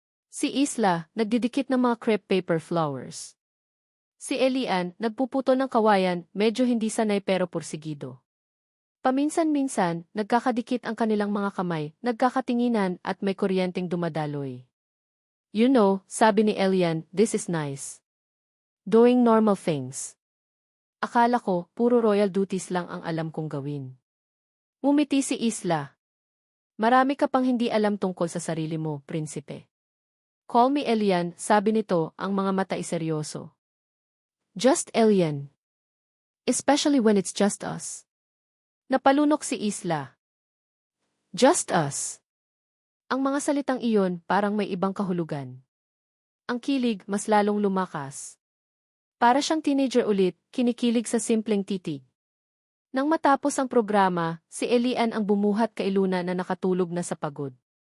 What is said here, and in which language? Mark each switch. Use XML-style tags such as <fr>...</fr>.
<tl>Si Isla, nagdidikit ng mga crepe paper flowers. Si Elian, nagpuputo ng kawayan, medyo hindi sanay pero pursigido. Paminsan-minsan, nagkakadikit ang kanilang mga kamay, nagkakatinginan at may kuryenteng dumadaloy.</tl> <en>You know,</en> <tl>sabi ni Elian,</tl> <en>this is nice. Doing normal things.</en> <tl>Akala ko, puro royal duties lang ang alam kong gawin. Ngumiti si Isla. Marami ka pang hindi alam tungkol sa sarili mo, prinsipe.</tl> <en>Call me Elian,</en> <tl>sabi nito, ang mga mata ay seryoso.</tl> <en>Just Elian. Especially when it's just us.</en> <tl>Napalunok si Isla.</tl> <en>Just us.</en> <tl>Ang mga salitang iyon parang may ibang kahulugan. Ang kilig mas lalong lumakas. Para siyang teenager ulit, kinikilig sa simpleng titig. Nang matapos ang programa, si Elian ang bumuhat kay Luna na nakatulog na sa pagod.</tl>